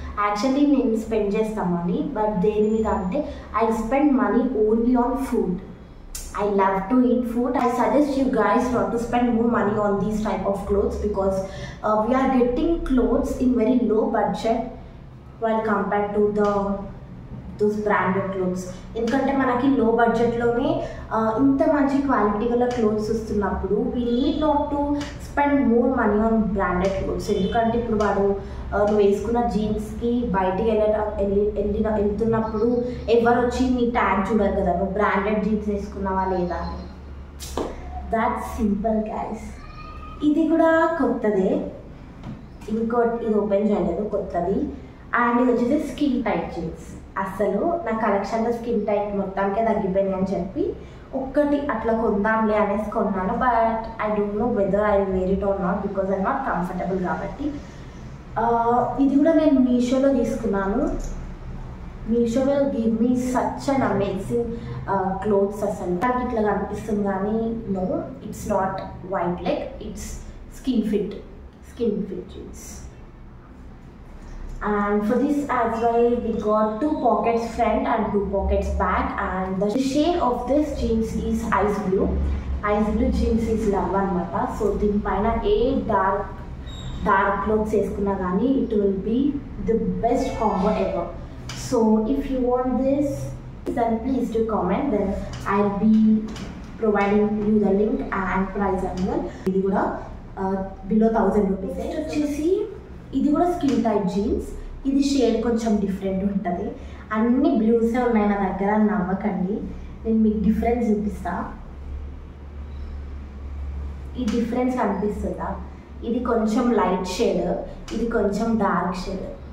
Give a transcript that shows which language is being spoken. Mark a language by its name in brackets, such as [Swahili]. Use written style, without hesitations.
[English] actually నేను spend చేస్తాను money, but [Telugu] దేని మీద అంటే [English] I spend money only on food. I love to eat food. I suggest you guys not to spend more money on these type of clothes because we are getting clothes in very low budget while compared to those branded clothes. ఎందుకంటే మనకి low బడ్జెట్లోనే ఇంత మంచి quality గల clothes వస్తున్నప్పుడు we need not to spend more money on branded clothes. [Telugu] ఎందుకంటే ఇప్పుడు వాడు నువ్వు వేసుకున్న జీన్స్కి బయటికి వెళ్తున్నప్పుడు ఎవరు వచ్చి నీ ట్యాగ్ చూడరు కదా నువ్వు బ్రాండెడ్ జీన్స్ వేసుకున్నావా లేదా అని. [English] That's simple guys. [Telugu] ఇది కూడా కొత్తదే, ఇంకోటి ఇది ఓపెన్ చేయలేదు, కొత్తది. అండ్ ఇది వచ్చేసి స్కిన్ టైట్ జీన్స్. అసలు నా కలెక్షన్లో స్కిన్ టైట్ మొత్తానికే తగ్గిపోయినాయి అని చెప్పి ఒక్కటి అట్లా కొందాంలే అనేసి కొన్నాను. [English] But I don't know whether I wear it or not because I not comfortable కాబట్టి. [Telugu] ఇది కూడా నేను మీషోలో తీసుకున్నాను. [English] Meesho will give me such an amazing clothes. [Telugu] అసలు నాకు ఇట్లా కనిపిస్తుంది కానీ [English] No, it's not wide leg, it's skin fit jeans. And for this as well we got 2 pockets front and 2 pockets back, and the shade of this jeans is ice blue jeans is love anamata. So [Telugu] దీని పైన ఏ [English] dark clothes [Telugu] వేసుకున్నా కానీ [English] it will be the best combo ever. So if you want this then please do comment, then I'll be providing you the link and price as well. [Telugu] ఇది కూడా [English] below 1000 rupees. [Telugu] వచ్చేసి ఇది కూడా skin tight jeans. ఇది shade కొంచెం different ఉంటుంది. అన్ని బ్లూసే ఉన్నాయి నా దగ్గర, నమ్మకండి. నేను మీకు డిఫరెన్స్ చూపిస్తా. ఈ డిఫరెన్స్ కనిపిస్తుందా? ఇది కొంచెం లైట్ షేడ్, ఇది కొంచెం డార్క్ షేడ్.